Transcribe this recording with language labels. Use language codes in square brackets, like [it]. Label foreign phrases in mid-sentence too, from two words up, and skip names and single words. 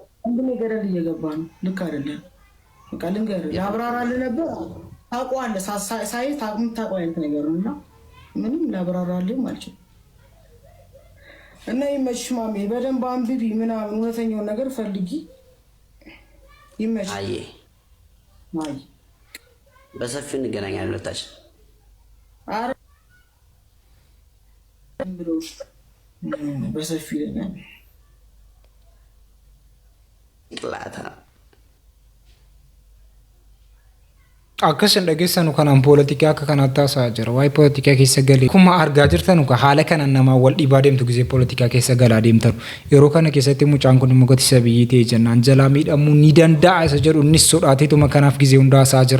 [am] አንዱን ገደል እየገባ ነው። ልክ አይደለም። በቃ ልንገርህ፣ ላብራራልህ ነበር። ታውቀዋለህ። ሳይ ታውቀው አይነት ነገር ነው እና ምንም ላብራራልህ አልችልም። እና ይመችሽ ማሜ፣ በደንብ አንብቢ ምናምን እውነተኛውን ነገር ፈልጊ። ይመችሽ። አይ በሰፊው እንገናኛለን ሁለታችን። ኧረ ብሎሽ በሰፊው ይለኛል ጥላታ [om] akkas hin dhageessanu kanaan poolitikaa akka kanaatti haasa'aa jira. Waa'ee poolitikaa keessa galee akkuma argaa jirtanu haala kana namaa wal dhibaa deemtu gisee poolitikaa keessa galaa deemtanu. Yeroo kana keessatti mucaan kun immoo gotisa biyyii ta'e jennaan jalaa miidhamuu ni danda'a isa jedhu innis sodaateetuma kanaaf gisee hunda haasa'aa jira.